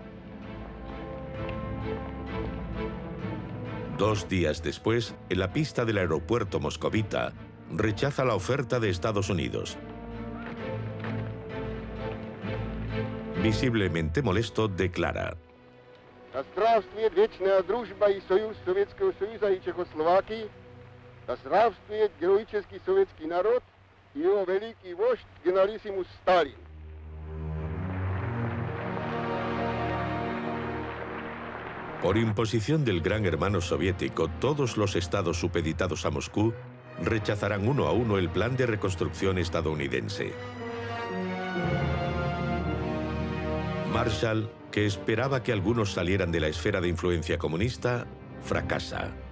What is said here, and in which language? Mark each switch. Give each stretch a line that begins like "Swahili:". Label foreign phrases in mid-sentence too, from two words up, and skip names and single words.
Spanish: 2 días después, en la pista del aeropuerto moscovita, rechaza la oferta de Estados Unidos. Visiblemente molesto, declara:
Russian: Да здравствует вечная дружба и союз Советского Союза и Чехословакии, да здравствует героический советский народ и его великий вождь генералиссимус Сталин.
Spanish: Por imposición del gran hermano soviético, todos los estados supeditados a Moscú rechazarán uno a uno el plan de reconstrucción estadounidense. Marshall, que esperaba que algunos salieran de la esfera de influencia comunista, fracasa.